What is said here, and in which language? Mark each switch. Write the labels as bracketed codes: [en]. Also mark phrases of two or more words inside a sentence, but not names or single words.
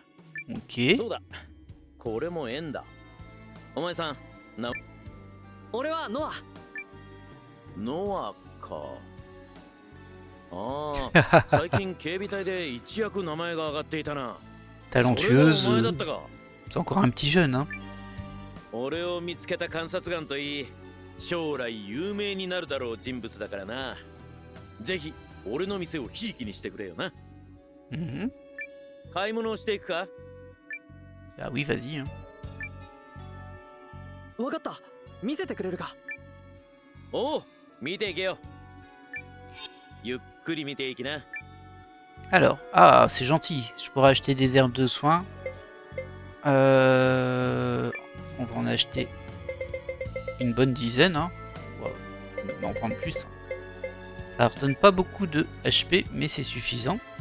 [ja] OK。そうだ。これも縁だ。お前さん、俺はノア。ノアか。ああ、最近警備隊で一躍名前が上がっていたな。 [fr] Talentueuse. [ja] それがお前だったか。 [fr] C'est encore un petit jeune, hein. [ja] 俺を見つけた観察眼といい、将来有名になるだろう人物だからな。ぜひ俺の店をひいきにしてくれよな。 Mhm. 買い物をしていくか。 [fr] Bah oui, vas-y. Hein. [ja] わかった。見せてくれるか。おう、見ていけよ。ゆっくり見ていきな。 [fr] Alors, ah, c'est gentil. Je pourrais acheter des herbes de soin. On va en acheter une bonne dizaine. Hein. On va en prendre plus. Ça redonne pas beaucoup de HP, mais c'est suffisant.